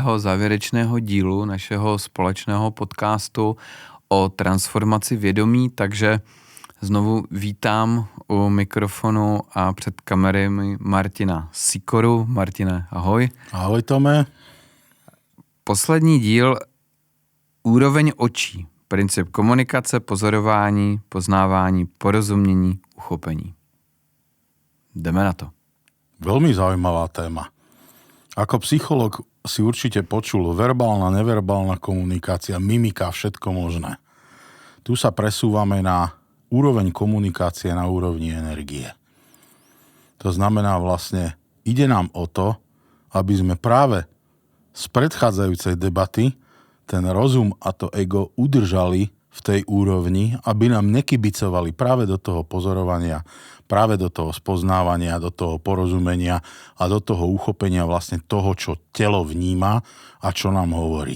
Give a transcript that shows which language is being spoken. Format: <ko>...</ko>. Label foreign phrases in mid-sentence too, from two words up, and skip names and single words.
<cs>závěrečného dílu našeho společného podcastu o transformaci vědomí, takže znovu vítám u mikrofonu a před kamerami Martina Sikoru. Martine, ahoj. Ahoj, Tome. Poslední díl úroveň očí. Princip komunikace, pozorování, poznávání, porozumění, uchopení. Jdeme na to.</cs> <sk>Veľmi zaujímavá téma. Ako psychológ si určite počul verbálna, neverbálna komunikácia, mimika, všetko možné. Tu sa presúvame na úroveň komunikácie na úrovni energie. To znamená vlastne, ide nám o to, aby sme práve z predchádzajúcej debaty ten rozum a to ego udržali v tej úrovni, aby nám nekybicovali práve do toho pozorovania, práve do toho spoznávania, do toho porozumenia a do toho uchopenia vlastne toho, čo telo vníma a čo nám hovorí.</sk>